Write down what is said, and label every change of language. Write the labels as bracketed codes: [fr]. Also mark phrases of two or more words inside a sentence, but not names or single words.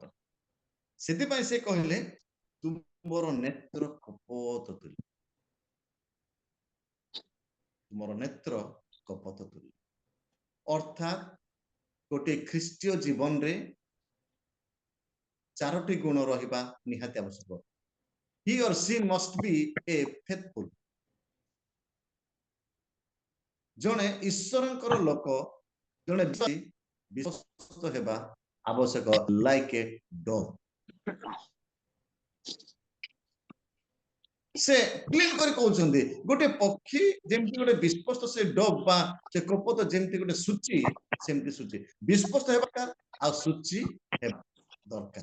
[or] ସେଥିପାଇଁ ସେ କହିଲେ ତୁମର ନେତ୍ର କପଟ ତୁଲ୍ୟ, ତୁମର ନେତ୍ର କପଟ ତୁଲ୍ୟ। ଅର୍ଥାତ୍ ଗୋଟେ ଖ୍ରୀଷ୍ଟୀୟ ଜୀବନରେ ଚାରୋଟି ଗୁଣ ରହିବା ନିହାତି ଆବଶ୍ୟକ। [en] he or she must be a faithful, [or] ଜଣେ ଈଶ୍ୱରଙ୍କର ଲୋକ, ଜଣେ ବିଶ୍ୱସ୍ତ ହେବା ଆବଶ୍ୟକ, [en] like a dog. [or] ସେ କ୍ଲିନ୍ କରି କହୁଛନ୍ତି ଗୋଟେ ପକ୍ଷୀ ଯେମିତି ଗୋଟେ ବିଶ୍ୱସ୍ତ, ସେ ଡଗ୍ ବା ସେ କପଟ ଯେମିତି ଗୋଟେ ସୂଚି, ସେମିତି ସୂଚି ବିଶ୍ୱସ୍ତ ହେବା ଦରକାର ଆଉ ସୂଚି ହେବା ଦରକାର।